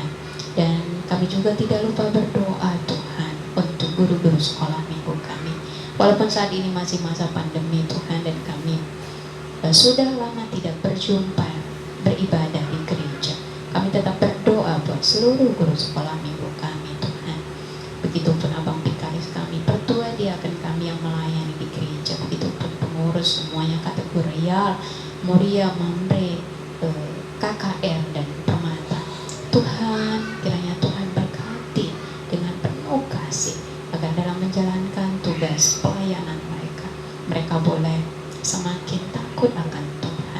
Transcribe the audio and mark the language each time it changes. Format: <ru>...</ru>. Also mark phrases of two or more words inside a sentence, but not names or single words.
<id>Dan kami juga tidak lupa berdoa Tuhan untuk guru-guru sekolah minggu kami. Walaupun saat ini masih masa pandemi Tuhan, dan kami sudah lama tidak berjumpa beribadah di gereja, kami tetap berdoa buat seluruh guru sekolah minggu kami Tuhan. Begitupun abang vikaris kami, pertua diaken kami yang melayani di gereja, begitupun pengurus semuanya, kategorial, Moria, Mamre, KKR dan Permata. Tuhan, kiranya Tuhan berkati dengan penuh kasih, agar dalam menjalankan tugas pelayanan mereka boleh semakin takut akan Tuhan.</id>